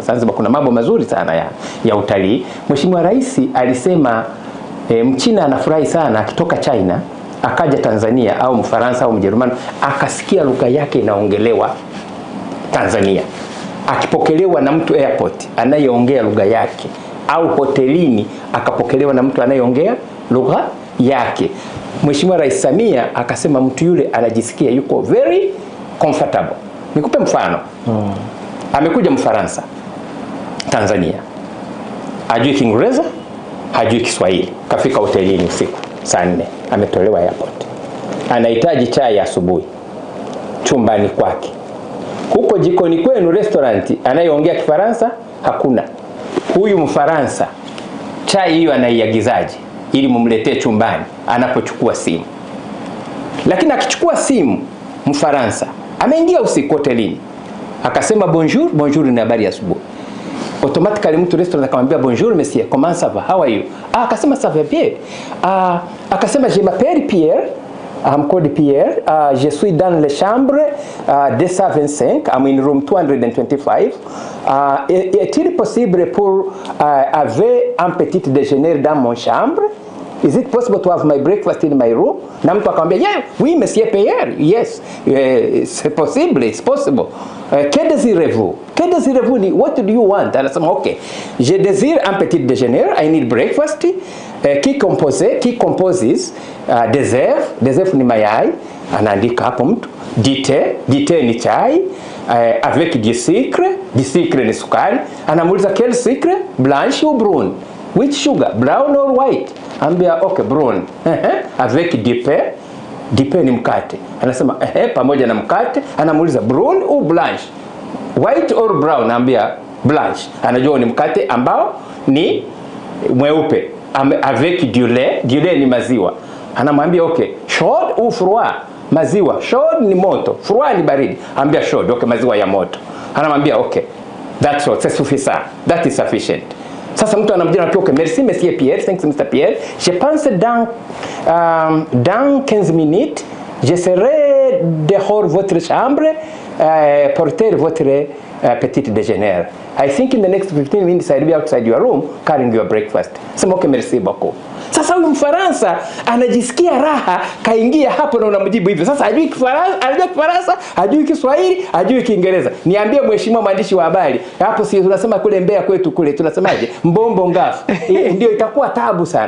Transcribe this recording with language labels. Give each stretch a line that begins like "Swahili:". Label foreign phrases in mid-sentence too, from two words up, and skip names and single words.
Swahili: Zanzibar kuna mambo mazuri sana ya utalii. Mheshimiwa Rais alisema Mchina anafurahi sana akitoka China akaja Tanzania au Mfaransa au Mjerumani akasikia lugha yake inaongelewa Tanzania, akipokelewa na mtu airport anayeongea lugha yake, au hotelini akapokelewa na mtu anayeongea lugha yake. Mheshimiwa Rais Samia akasema mtu yule anajisikia yuko
English: very comfortable.
Swahili: Nikupe mfano. Amekuja Mfaransa Tanzania, hajui Kiingereza, hajui Kiswahili, kafika hotelini usiku saa 4, ametolewa airport, anahitaji chai ya asubuhi chumbani kwake. Huko jikoni kwenu restaurant anayeongea Kifaransa hakuna. Huyu Mfaransa chai hiyo anaiagizaje ili mumletee chumbani anapochukua simu? Lakini akichukua simu Mfaransa, ameingia usiku hotelini, akasema bonjour, bonjour ni habari ya asubuhi.
French: Automatically
Swahili: mtu restaurant akamwambia
French: bonjour monsieur, comment ça va,
English: how are you?
French: Akasema ça va bien. Akasema je m'appelle Pierre,
English: I'm called Pierre,
French: je suis dans la chambre 225,
English: I'm in room 225.
French: Est-il possible pour avoir un petit déjeuner dans mon chambre?
English: Is it possible to have my breakfast in my room?
Swahili: Na mtu akamwambia, yeah,
French: oui monsieur Pierre, yes, c'est possible,
English: it's possible.
French: Que désirez-vous? Que désirez-vous?
English: What do you want?
Swahili: Anasema,
French: okay, je désire un petit déjeuner,
English: I need breakfast,
French: qui composes dessert
Swahili: ni mayai, anaandika hapo mtu,
French: du thé
Swahili: ni chai,
French: avec du sucre
Swahili: ni sukari. Anamuuliza,
French: quel sucre? Blanche ou brune?
English: Which sugar? Brown or white? Ambia, okay, brown.
French: Avec du pain
Swahili: ni mkate. Anasema pamoja na mkate.
French: Anamuuliza, brown ou blanche?
English: White or brown?
Swahili: Ambia, blanche. Anajua ni mkate ambao ni mweupe.
French: Avec du lait
Swahili: ni maziwa. Anamwambia,
French: okay, chaud ou froid?
Swahili: Maziwa chaud ni moto, froid ni baridi. Ambia chaud, okay, maziwa ya moto. Anamwambia,
English: okay, that's all,
French: c'est suffisant,
English: that is sufficient.
Swahili: Sasa mtu anamjia na okay,
French: merci monsieur Pierre,
English: thanks Mr. Pierre.
French: Je pense dans 15 minutes, je serai dehors votre chambre, porter votre petit déjeuner.
English: I think in the next 15 minutes I'll be outside your room carrying your breakfast.
Swahili: Sema okay,
French: merci beaucoup.
Swahili: Sasa huyu Mfaransa anajisikia raha, kaingia hapo na unamjibu hivyo. Sasa hajui Kifaransa, hajui Kiswahili, hajui Kiingereza. Niambie mheshimiwa mwandishi wa habari, hapo si tunasema kule Mbeya kwetu kule tunasemaje?
Nyakyusa-Ngonde: Mbombo ngafu.
Swahili: Ndio itakuwa tabu sana.